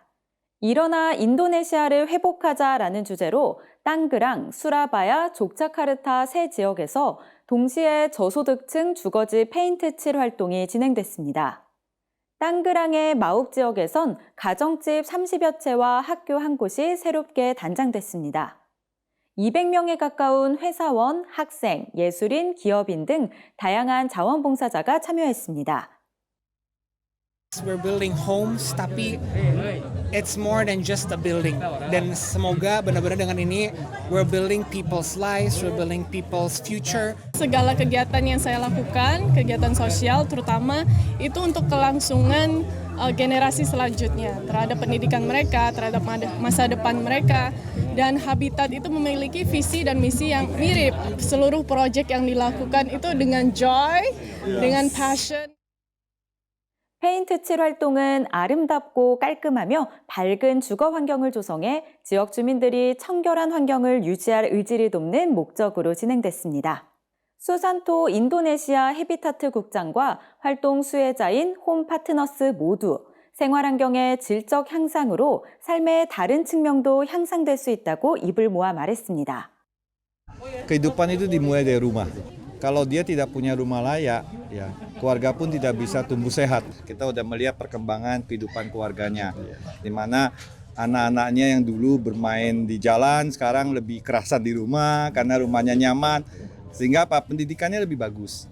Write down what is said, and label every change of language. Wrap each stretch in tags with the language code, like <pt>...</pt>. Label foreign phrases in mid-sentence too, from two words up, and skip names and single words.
<ko>일어나 인도네시아를 회복하자라는 주제로 땅그랑, 수라바야, 족자카르타 세 지역에서 동시에 저소득층 주거지 페인트 칠 활동이 진행됐습니다. 땅그랑의 마욱 지역에선 가정집 30여 채와 학교 한 곳이 새롭게 단장됐습니다. 200명에 가까운 회사원, 학생, 예술인, 기업인 등 다양한 자원봉사자가 참여했습니다.</ko> <en>We're building homes, tapi it's more than just a building.</en> <id>Dan semoga benar-benar dengan ini</id> <en>we're building people's lives, we're building people's future.</en> <id>Segala kegiatan yang saya lakukan, kegiatan sosial terutama itu untuk kelangsungan generasi selanjutnya terhadap pendidikan mereka, terhadap masa depan mereka. Dan Habitat itu memiliki visi dan misi yang mirip. Seluruh proyek yang dilakukan itu dengan joy, dengan passion.</id> <ko>페인트 칠 활동은 아름답고 깔끔하며 밝은 주거 환경을 조성해 지역 주민들이 청결한 환경을 유지할 의지를 돕는 목적으로 진행됐습니다. 수산토 인도네시아 헤비타트 국장과 활동 수혜자인 홈 파트너스 모두 생활 환경의 질적 향상으로 삶의 다른 측면도 향상될 수 있다고 입을 모아 말했습니다.</ko> <id>Kehidupan itu dimulai dari rumah. Kalau dia tidak punya rumah layak, ya keluarga pun tidak bisa tumbuh sehat. Kita udah melihat perkembangan kehidupan keluarganya, di mana anak-anaknya yang dulu bermain di jalan sekarang lebih kerasan di rumah karena rumahnya nyaman, sehingga pendidikannya lebih bagus.</id>